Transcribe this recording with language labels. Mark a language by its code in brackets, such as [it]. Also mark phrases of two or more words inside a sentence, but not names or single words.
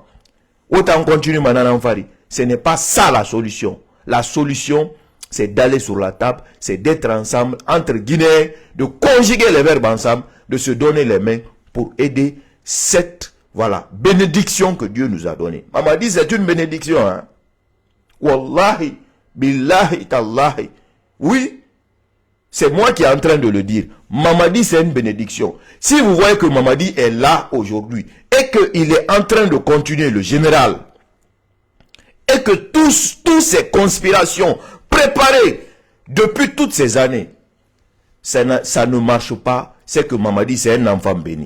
[fr] Autant continuer maintenant, ce n'est pas ça la solution. La solution, c'est d'aller sur la table, c'est d'être ensemble, entre Guinéens, de conjuguer les verbes ensemble, de se donner les mains pour aider cette, voilà, bénédiction que Dieu nous a donnée. Maman dit, c'est une bénédiction, hein. [ar] Wallahi, billahi, tallahi. [fr] Oui, c'est moi qui est en train de le dire. Mamadi, c'est une bénédiction. Si vous voyez que Mamadi est là aujourd'hui et qu'il est en train de continuer le général et que toutes ces conspirations préparées depuis toutes ces années, ça ne marche pas, c'est que Mamadi, c'est un enfant béni.